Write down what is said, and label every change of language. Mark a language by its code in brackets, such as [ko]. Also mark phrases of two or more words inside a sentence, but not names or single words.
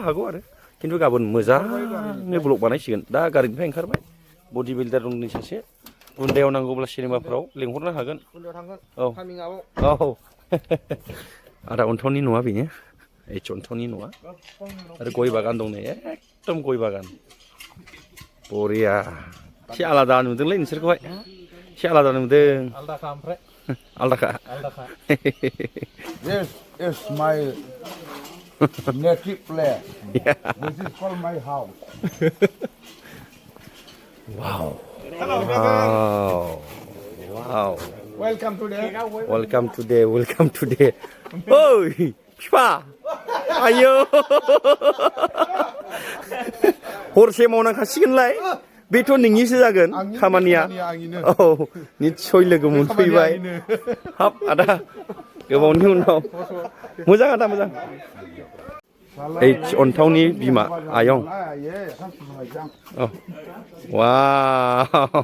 [brx] हागौ आरो खिन्थु गाबोन मोजाङै ब्लग बानायसिगोन दा गारिनिफ्राय ओंखारबाय बडि बिल्डार दंनि सासे गुन्दायाव नांगौब्ला सिनेमाफोराव लिंहरनो हागोन औ आदा अन्थावनि न'आ बेनो अन्थावनि न'आ आरो गय बागान दं नै एकदम गय बागान बरिया एसे आलादा नुदोंलै नोंसोरखौहाय एसे आलादा नुदों आलदाखा [en] This is my native place. This is called my house. Wow. Wow. Wow. Welcome today. Welcome today. Welcome today. Oi, 피파. 아유. [brx] हरसे मावना खासिगोनलाय. बेथ' नोंनिसो जागोन खामानिया. औ निस्सय लोगो मोनफैबाय. हाब आदा गोबावनि उनाव मोजां आदा मोजां. अन्थावनि बिमा आयं. औ वाव.